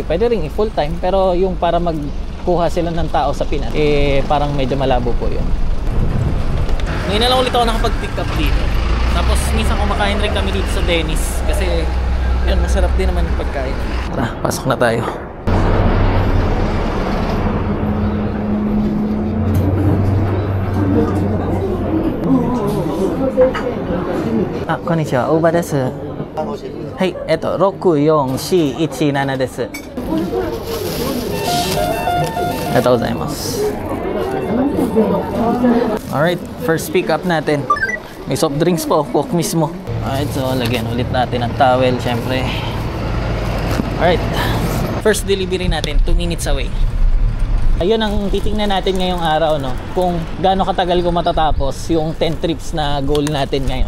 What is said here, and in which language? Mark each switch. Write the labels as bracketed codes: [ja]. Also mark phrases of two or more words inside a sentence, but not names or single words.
[tl] Pwede ring i- [en] full time, [tl] pero yung para magkuha sila ng tao sa Pinas, parang medyo malabo po yun. Ngayon na lang ulit ako nakapag- [en] pick up [tl] dito. Tapos minsan kumakain rin kami dito sa Dennis kasi yun, masarap din naman yung pagkain. Tara, pasok na tayo. [ja] こんにちは、Uberです. Hai, 64417です。ありがとうございます。 [en] Alright, first pick up natin. [tl] May [en] soft drinks [tl] po, Coke mismo. [en] Alright, so [tl] lagyan ulit natin ang towel, syempre. [en] Alright, first delivery natin, 2 minutes away. [tl] Ayun ang titingnan natin ngayong araw, no? Kung gaano katagal ko matatapos yung 10 trips na goal natin ngayon.